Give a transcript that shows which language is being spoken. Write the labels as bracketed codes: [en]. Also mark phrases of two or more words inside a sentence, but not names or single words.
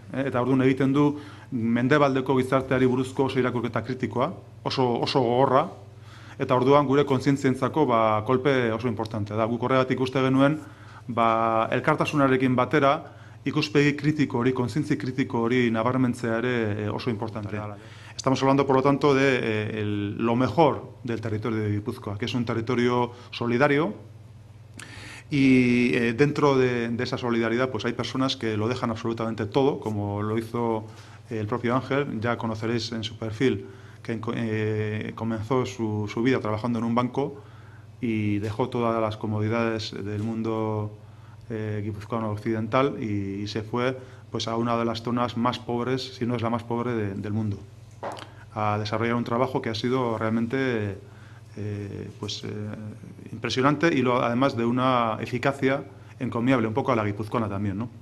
[eu] Eta orduan egiten du mendebaldeko gizarteari buruzko oso irakurketa kritikoa, oso gogorra, eta orduan gure kontzientzientzako kolpe oso importante da. Guk horregatik uste genuen, elkartasunarekin batera, ikuspegi kritiko hori, kontzientzi kritiko hori nabarmentzea ere oso importantea. [es] Estamos hablando, por lo tanto, de lo mejor del territorio de Gipuzkoa, que es un territorio solidario, y dentro de esa solidaridad pues hay personas que lo dejan absolutamente todo, como lo hizo el propio Ángel. Ya conoceréis en su perfil que comenzó su vida trabajando en un banco y dejó todas las comodidades del mundo guipuzcoano occidental y se fue pues a una de las zonas más pobres, si no es la más pobre del mundo, a desarrollar un trabajo que ha sido realmente impresionante y además de una eficacia encomiable, un poco a la guipuzcoana también, ¿no?